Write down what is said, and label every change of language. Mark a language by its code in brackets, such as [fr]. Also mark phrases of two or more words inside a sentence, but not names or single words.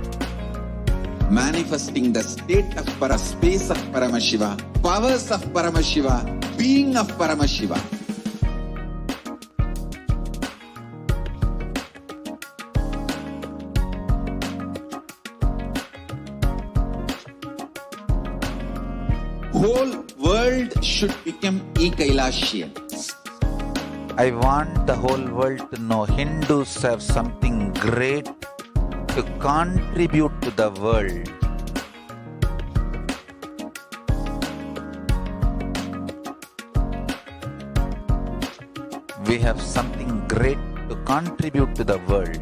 [en] Manifesting the state of space of Paramashiva, powers of Paramashiva, being of Paramashiva. Whole world should become e-Kailashians. I want the whole world to know Hindus have something great to contribute to the world. We have something great to contribute to the world.